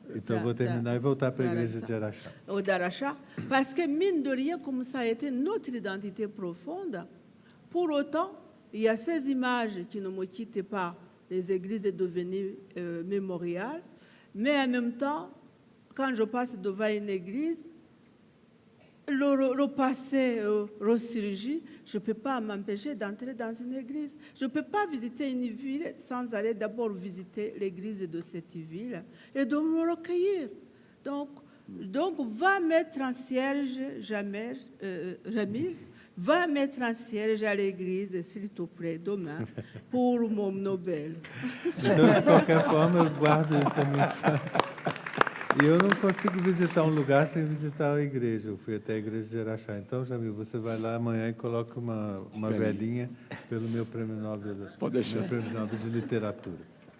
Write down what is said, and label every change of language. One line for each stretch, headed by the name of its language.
Portuguese: Então, eu vou terminar e voltar para a igreja de Araxá.
French: D'Araxá, parce que, mine de rien, comme ça a été notre identité profonde, Pour autant, il y a ces images qui ne me quittent pas. Les églises sont devenues mémorial, mais en même temps, quand je passe devant une église, le passé ressurgit, je ne peux pas m'empêcher d'entrer dans une église. Je ne peux pas visiter une ville sans aller d'abord visiter l'église de cette ville et de me recueillir. Donc va mettre un cierge, Jamil, va mettre un cierge à l'église, s'il te plaît, demain, pour mon Nobel.
Portuguese: Então, de qualquer forma, eu guardo isso da minha infância. E eu não consigo visitar um lugar sem visitar a igreja. Eu fui até a igreja de Araxá. Então, Jamil, você vai lá amanhã e coloca uma velhinha pelo meu prêmio Nobel, Pode deixar. meu prêmio Nobel de literatura.